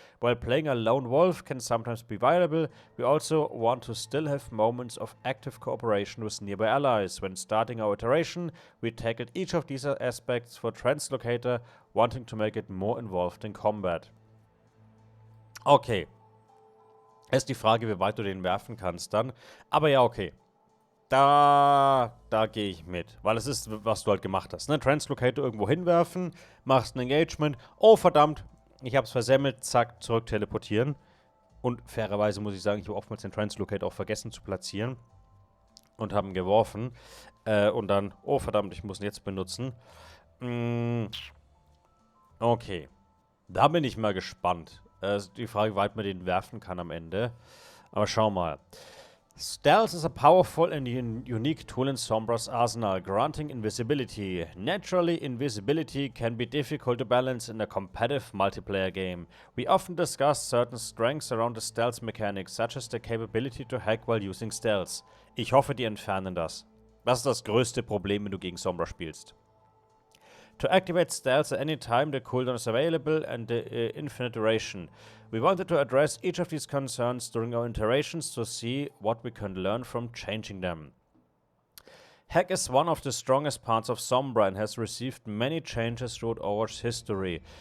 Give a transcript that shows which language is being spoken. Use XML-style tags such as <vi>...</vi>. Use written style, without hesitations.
<en>While playing a lone wolf can sometimes be viable, we also want to still have moments of active cooperation with nearby allies. When starting our iteration, we tackled each of these aspects for Translocator, wanting to make it more involved in combat. Okay.</en> <de>Ist die Frage, wie weit du den werfen kannst dann. Aber ja, okay. Da gehe ich mit. Weil es ist, was du halt gemacht hast. Ne? Translocator irgendwo hinwerfen, machst ein Engagement. Oh, verdammt, ich hab's versemmelt. Zack, zurück teleportieren. Und fairerweise muss ich sagen, ich habe oftmals den Translocator auch vergessen zu platzieren. Und haben geworfen. Und dann, oh verdammt, ich muss ihn jetzt benutzen. Okay. Da bin ich mal gespannt. Die Frage, wie weit man den werfen kann am Ende. Aber schau mal.</de> <en>Stealth is a powerful and unique tool in Sombra's arsenal, granting invisibility. Naturally, invisibility can be difficult to balance in a competitive multiplayer game. We often discuss certain strengths around the stealth mechanics, such as the capability to hack while using stealth.</en> <de>Ich hoffe, die entfernen das. Das ist das größte Problem, wenn du gegen Sombra spielst.</de> <en>To activate stealth at any time, the cooldown is available and the infinite duration. We wanted to address each of these concerns during our iterations to see what we can learn from changing them. Hack is one of the strongest parts of Sombra and has received many changes throughout Overwatch's history.</en>